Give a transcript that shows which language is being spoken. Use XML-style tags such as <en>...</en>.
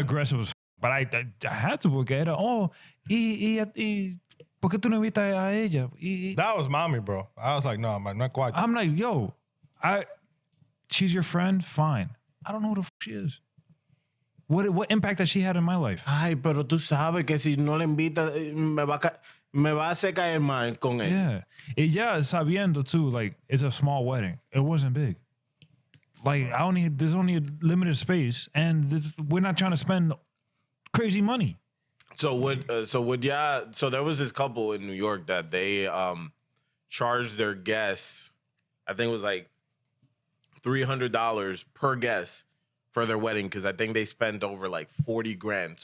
<en>aggressive as but I had to</en> <es>porque era, ¿por qué tú no invitas a ella?</es> <en>That was mommy, bro. I was like, no, man, not quite. I'm like, yo, she's your friend, fine. I don't know who the fuck she is. What impact has she had in my life?</en> <es>Ay, pero tú sabes que si no le invita, me va a hacer caer mal con él.</es> <en>Yeah. Yeah,</en> <es>sabiendo</es> <en>too, like, it's a small wedding. It wasn't big. Like, there's only a limited space, and we're not trying to spend crazy money. So there was this couple in New York that they charged their guests, I think it was like $300 per guest for their wedding, because I think they spent over like 40 grand.</en>